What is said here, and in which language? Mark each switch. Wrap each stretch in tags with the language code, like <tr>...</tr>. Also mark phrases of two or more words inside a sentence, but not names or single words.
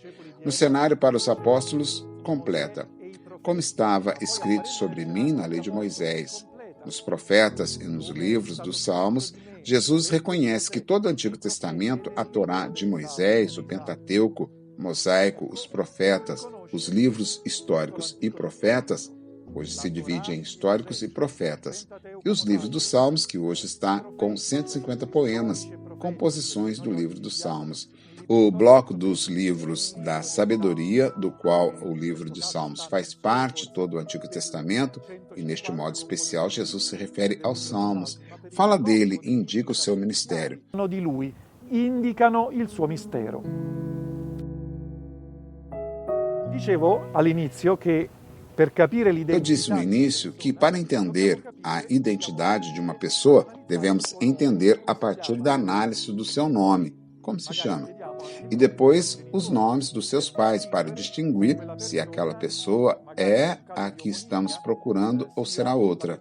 <pt>No cenário para os apóstolos, completa. Como estava escrito sobre mim na lei de Moisés, nos profetas e nos livros dos Salmos, Jesus reconhece que todo o Antigo Testamento, a Torá de Moisés, o Pentateuco, o Mosaico, os profetas, os livros históricos e profetas, hoje se divide em históricos e profetas, e os livros dos Salmos, que hoje está com 150 poemas, composições do livro dos Salmos. O bloco dos livros da sabedoria, do qual o livro de Salmos faz parte, todo o Antigo Testamento, e neste modo especial Jesus se refere aos Salmos, fala dele e indica o seu ministério.</pt> <it>Di lui indicano il suo mistero. Dicevo all'inizio che per capire</it> <pt>Eu disse no início que para entender a identidade de uma pessoa, devemos entender a partir da análise do seu nome, como se chama, e depois os nomes dos seus pais, para distinguir se aquela pessoa é a que estamos procurando ou será outra.</pt>